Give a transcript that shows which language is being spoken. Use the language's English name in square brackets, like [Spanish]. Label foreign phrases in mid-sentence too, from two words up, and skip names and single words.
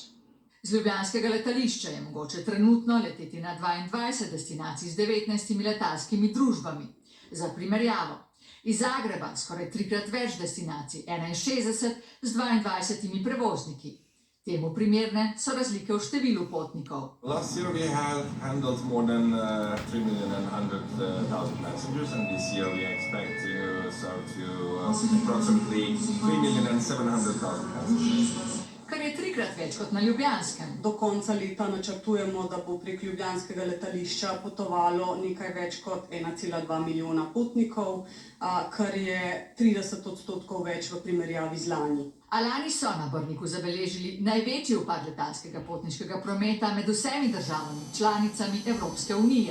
[Slovenian] Z ljubljanskega letališča je mogoče trenutno leteti na 22 destinacij z 19 letalskimi družbami. Za primerjavo. Iz Zagreba skoraj 3-krat več destinacij, 61 z 22 prevozniki. Temu primerne so razlike v številu potnikov. [English] Last year we have handled more than 3,100,000 passengers, and this year we expect to start to approximately 3,700,000 passengers. [Slovenian] Kar je 3-krat več kot na ljubljanskem. Do konca leta načrtujemo, da bo prek ljubljanskega letališča potovalo nekaj več kot 1,2 milijona potnikov, kar je 30% več v primerjavi z lani. A lani so na Brniku zabeležili največji upad letalskega potniškega prometa med vsemi državami, članicami Evropske unije.